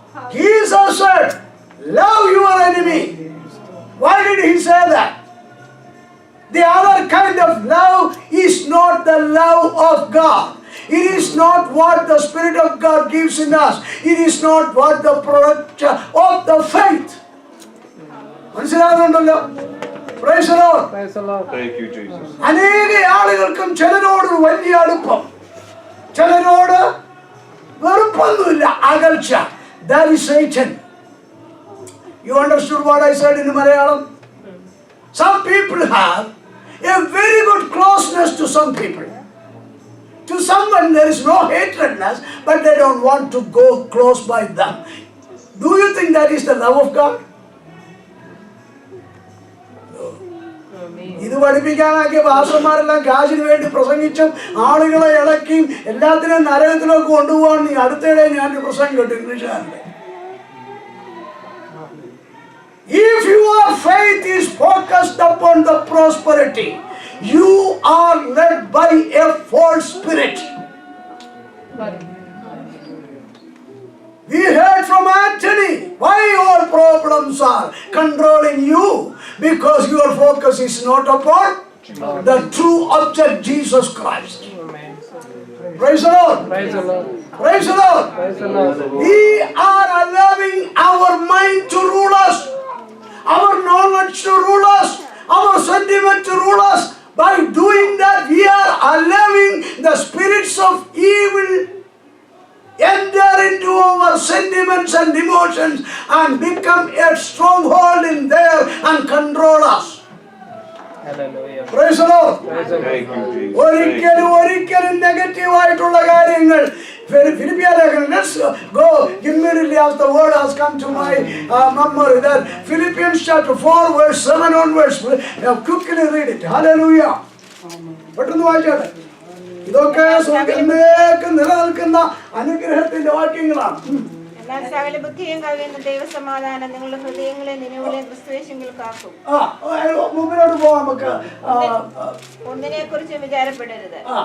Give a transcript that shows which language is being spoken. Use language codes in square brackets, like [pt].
[en] Jesus said, love your enemy. Why did he say that? The other kind of love is not the love of God. It is not what the Spirit of God gives in us. It is not what the product of the faith. [ml] മനസ്സിലാകുന്നുണ്ടല്ലോ? [en] Praise the Lord. Praise the Lord. Thank you, Jesus. [ml] അനേക ആളുകൾക്കും ചിലരോട് വലിയ അടുപ്പം, ചിലരോട് വെറുപ്പൊന്നുമില്ല, അകൽച്ച. [en] That is Satan. You understood what I said in Malayalam? Some people have a very good closeness to some people. To someone there is no hatredness, but they don't want to go close by them. Do you think that is the love of God? [ml] ഇത് പഠിപ്പിക്കാനാക്കിയ പാസ്റ്റർമാരെല്ലാം കാശിന് വേണ്ടി പ്രസംഗിച്ചും ആളുകളെ ഇളക്കിയും എല്ലാത്തിനും നരകത്തിലൊക്കെ കൊണ്ടുപോകാൻ നീ അടുത്തിടെ ഞാനൊരു പ്രസംഗം കേട്ടു ഇംഗ്ലീഷുകാരൻ്റെ. [en] If your faith is focused upon the prosperity, you are led by a false spirit. We heard from Anthony why all problems are controlling you, because your focus is not upon the true object, Jesus Christ. Praise the Lord. Praise the Lord. Praise the Lord. Praise the Lord. We are allowing our mind to rule us, our knowledge to rule us, our sentiment to rule us. By doing that, we are allowing the spirits of evil enter into our sentiments and emotions and become a stronghold in there and control us. Hallelujah. Praise the Lord. Praise the Lord. Thank you, Jesus. [ml] ഒരിക്കലും negative ആയിട്ടുള്ള കാര്യങ്ങൾ ഫിലിപ്പിയ ലേഖനം. [en] Let's go immediately as the word has come to my memory. That Philippians chapter 4 verse 7 onwards. Quickly read it. Hallelujah. [ml] പെട്ടെന്ന് വായിച്ചാട്ടെ. ഇതൊക്കെ സ്വർഗ്ഗത്തിലേക്ക് നിലനിൽക്കുന്ന അനുഗ്രഹത്തിന്റെ വാക്യങ്ങളാണ്. എന്നാൽ സകല ബുദ്ധിയും കവിയുന്ന ദൈവസമാധാനം നിങ്ങളുടെ ഹൃദയങ്ങളെ നിലവിലെ ക്രിസ്തുയേശുവിൽ കാക്കും. മുമ്പിലോട്ട് പോവാം നമുക്ക്. ഒന്നിനെ കുറിച്ച് വിചാരപ്പെടരുത്.